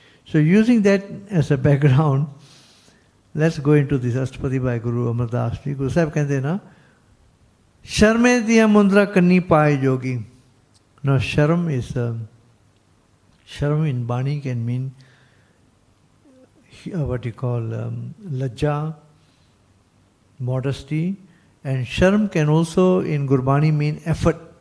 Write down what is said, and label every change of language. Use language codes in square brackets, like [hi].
[en] So using that as a background, let's go into this Ashtapadi by Guru Amardas. [pa] Guru Sahib कहते ना शर्मे दिया मुंद्रा कन्नी पाए yogi. [en] Now sharm is sharm in Bani can mean what you call lajja, modesty, and sharm can also in Gurbani mean effort.